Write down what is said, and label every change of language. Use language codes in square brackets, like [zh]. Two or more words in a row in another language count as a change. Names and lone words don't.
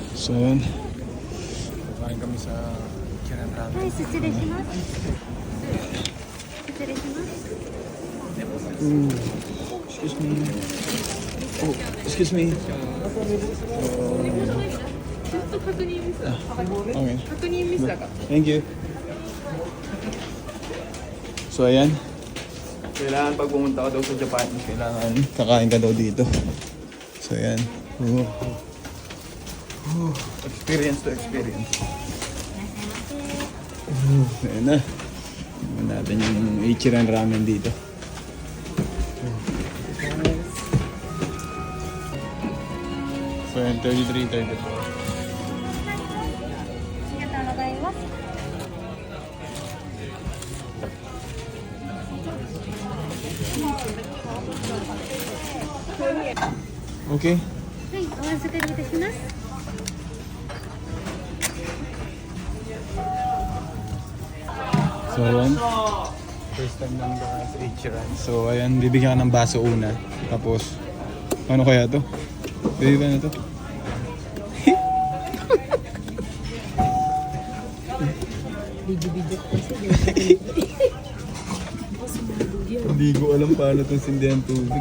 [tl] So yun. Kumain kami sa Kiran Ramen. [ja] はい、失礼します。失礼します。 [en] Excuse me. Oh, excuse me. [ja] ちょっと確認ミスだ。 Okay. 確認ミスだから。 [en] Thank you. [tl] So ayan. Kailangan pag pumunta ka daw sa Japan, kailangan kakain ka daw dito. So ayan. [en] Experience to experience. [tl] Ayan na. Tingnan natin yung Ichiran Ramen dito. So ayan, 33, 34. [ja] ありがとうございます。 Okay. はい、お預かりいたします。 [tl] So ayan. [en] First time [tl] lang daw sa Ichiran. So ayan, bibigyan ka ng baso una. Tapos, ano kaya to? Pwede ba na to? Hindi ko alam paano itong sindihan tubig.